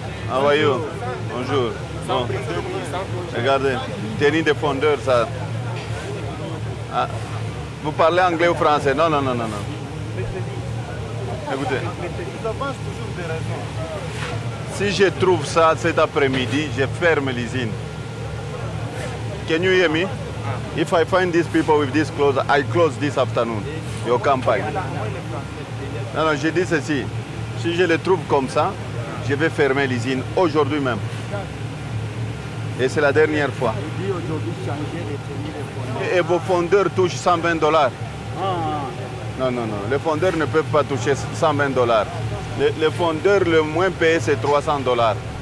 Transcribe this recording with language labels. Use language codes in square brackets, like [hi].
[fr] Ah, voyez, bonjour. Bon. Regardez, tenue de fondeur, ça. Ah. Vous parlez anglais ou français? Non, non, non, non, non. Écoutez. Si je trouve ça cet après-midi, je ferme l'usine. [en] Can you hear me? If I find these people with this clothes, I close this afternoon. [fr] Your campagne. Non, non, je dis ceci. Si je les trouve comme ça, je vais fermer l'usine aujourd'hui même. Et c'est la dernière fois. Et vos fondeurs touchent $120. Non, non, non. Les fondeurs ne peuvent pas toucher $120. Les fondeurs le moins payé, c'est $300.